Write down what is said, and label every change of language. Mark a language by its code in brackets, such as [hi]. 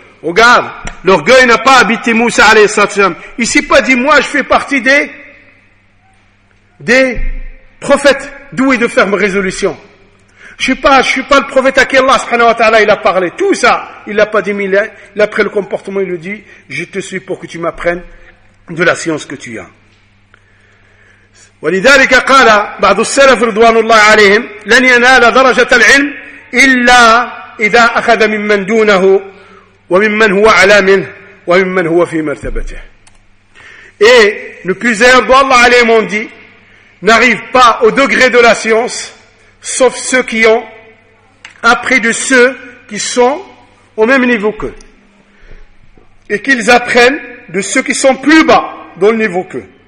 [fr] Regarde, l'orgueil n'a pas habité Moussa [ar] alayhi salam. [fr] Il s'est pas dit moi je fais partie des prophètes doués de ferme résolution. Je suis pas le prophète à qui Allah [ar] subhanahu wa ta'ala [fr] il a parlé. Tout ça, il l'a pas dit, mais il a pris le comportement, il lui dit, je te suis pour que tu m'apprennes de la science que tu as. [ar] ولذلك قال بعض السلف رضوان الله عليهم لن ينال درجة العلم إلا إذا أخذ ممن دونه وممن هو أعلى منه وممن هو في مرتبته. [fr] Et le plusieurs de Allah alayhim ont dit, n'arrive pas au degré de la science sauf ceux qui ont appris de ceux qui sont au même niveau qu'eux. Et qu'ils apprennent de ceux qui sont plus bas dans le niveau qu'eux.